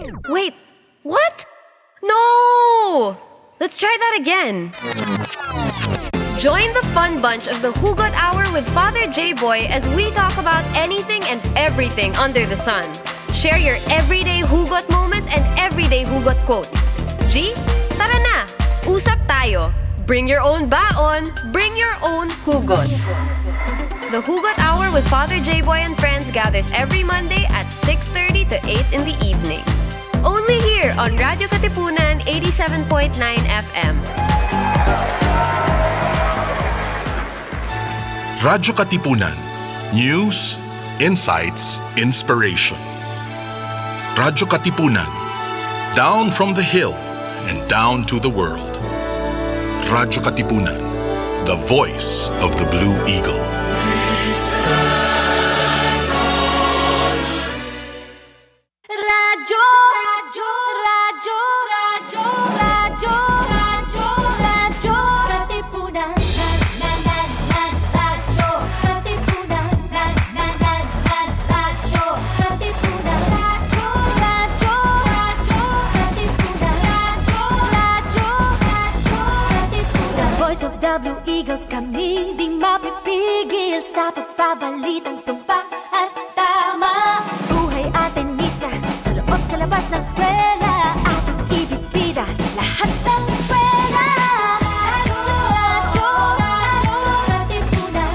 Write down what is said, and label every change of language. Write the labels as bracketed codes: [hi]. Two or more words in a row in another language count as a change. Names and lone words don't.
[en] Wait, what? No! Let's try that again. Join the fun bunch of the Hugot Hour with Father J-Boy as we talk about anything and everything under the sun. Share your everyday Hugot moments and everyday Hugot quotes. [tl] G, tara na! Usap tayo. [en] Bring your own baon, bring your own Hugot. The Hugot Hour with Father J-Boy and friends gathers every Monday at 6:30 to 8 in the evening. Only here on Radyo Katipunan 87.9 FM. Radyo Katipunan. News, insights, inspiration. Radyo Katipunan. Down from the hill and down to the world. Radyo Katipunan. The voice of the Blue Eagle. Radyo, radyo, radyo, radyo, radyo, radyo, radyo, Katipunan. Radyo, Katipunan. Radyo, Katipunan. Radyo, radyo, radyo, Katipunan. Radyo, Katipunan. The voice of the Blue Eagle, [tl] kami di mapipigil sa pagbabalitang tumpa at tama. Buhay atenista sa loob sa labas ng eskwela, ating ibibida lahat ng eskwela. Radyo, radyo, Katipunan.